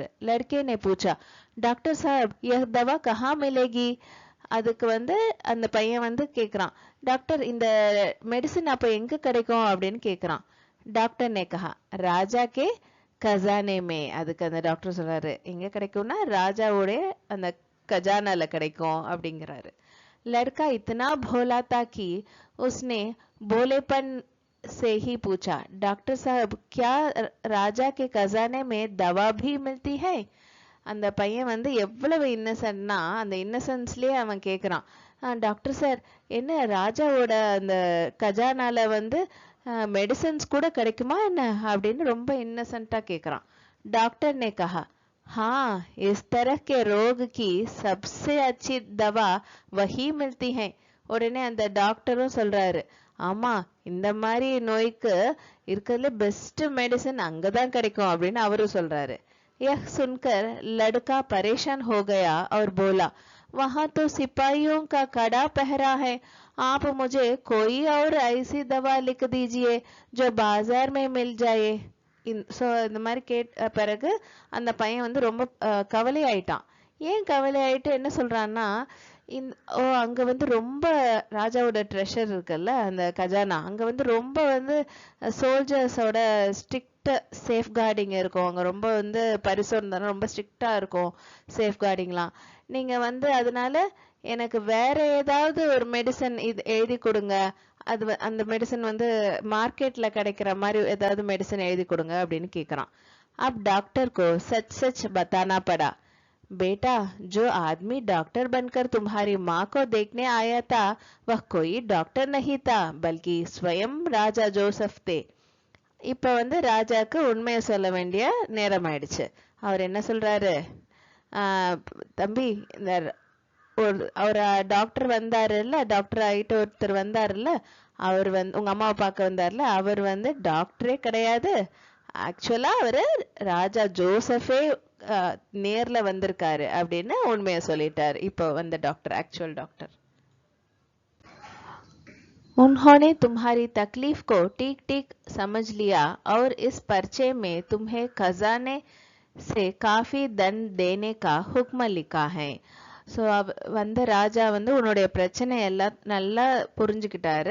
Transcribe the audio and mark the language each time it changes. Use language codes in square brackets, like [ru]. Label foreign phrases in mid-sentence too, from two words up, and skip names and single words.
[hi] लड़के ने पूछा, डॉक्टर साहब यह दवा कहाँ मिलेगी. [ta] அதுக்கு வந்து அந்த பையன் வந்து கேக்குறான், டாக்டர் இந்த மெடிசன் அப்ப எங்க கிடைக்கும் அப்படின்னு கேக்குறான். [hi] डॉक्टर ने कहा राजा के खज़ाने में. [ta] அதுக்கு அந்த டாக்டர் சொல்றாரு, எங்க கிடைக்கும்னா ராஜாவோட அந்த खजानाல கிடைக்கும் அப்படிங்கிறாரு. [hi] लड़का इतना भोला था कि उसने भोलेपन से ही पूछा, डॉक्टर साहब क्या राजा के खजाने में दवा भी मिलती है. [ta] அந்த பையன் வந்து எவ்வளவு இன்னசென்ட்னா அந்த இன்னசென்ஸ்லயே அவன் கேக்குறான், டாக்டர் சார் என்ன ராஜாவோட அந்த கஜானால வந்து மெடிசன்ஸ் கூட கிடைக்குமா என்ன அப்படின்னு ரொம்ப இன்னசென்ட்டா கேக்குறான். [hi] டாக்டர் ने कहा, हाँ इस तरह के रोग की सबसे अच्छी दवा वही मिलती है. [ta] உடனே அந்த டாக்டரும் சொல்றாரு, ஆமா இந்த மாதிரி நோய்க்கு இருக்கிறதுல [en] best medicine [ta] அங்கதான் கிடைக்கும் அப்படின்னு அவரும் சொல்றாரு. [hi] यह सुनकर लड़का परेशान हो गया और बोला, वहां तो सिपाहियों का कड़ा पहरा है, आप मुझे कोई और ऐसी दवा लिख दीजिए जो बाजार में मिल जाए. [ta] ஸோ இந்த மாதிரி பிறகு அந்த பையன் வந்து ரொம்ப கவலை ஆயிட்டான். ஏன் கவலை ஆயிட்டு என்ன சொல்றான்னா, அங்க வந்து ரொம்ப ராஜாவோட ட்ரெஷர் இருக்குல்ல அந்த கஜானா, அங்க வந்து ரொம்ப வந்து [en] soldiers strict safe guarding [ta] இருக்கும், அங்க ரொம்ப வந்து பரிசோதனை ரொம்ப ஸ்ட்ரிக்டா இருக்கும் [en] safe guarding. [ta] நீங்க வந்து அதனால எனக்கு வேற ஏதாவது ஒரு மெடிசன் இது எழுதி கொடுங்க, அது அந்த மெடிசன் வந்து மார்க்கெட்ல கிடைக்கிற மாதிரி ஏதாவது மெடிசன் எழுதி கொடுங்க அப்படின்னு கேக்குறான். [hi] अब डॉक्टर को सच सच बताना पड़ा, बेटा जो आदमी डॉक्टर बनकर तुम्हारी माँ को देखने आया था वह कोई डॉक्टर नहीं था बल्कि स्वयं राजा जोसेफ थे. [ta] இப்ப வந்து ராஜாக்கு உண்மையை சொல்ல வேண்டிய நேரம் ஆயிடுச்சு. அவர் என்ன சொல்றாரு, தம்பி இந்த அவர் டாக்டர் வந்தாருல்ல, டாக்டர் ஆகிட்டு ஒருத்தர் வந்தாருல்ல, அவர் வந்து உங்க அம்மாவை பார்க்க வந்தாருல, அவர் வந்து டாக்டரே கிடையாது, ஆக்சுவலா அவரு ராஜா ஜோசஃபே நேர்ல வந்திருக்காரு அப்படின்னு உண்மையை சொல்லிட்டாரு இப்போ வந்த டாக்டர், [en] actual doctor. [hi] उन्होंने तुम्हारी तकलीफ को ठीक ठीक समझ लिया और इस पर्चे में तुम्हें खजाने से काफी दंड देने का हुक्म लिखा है. [ta] ஸோ வந்த ராஜா வந்து உன்னுடைய பிரச்சனை எல்லாம் நல்லா புரிஞ்சுக்கிட்டாரு.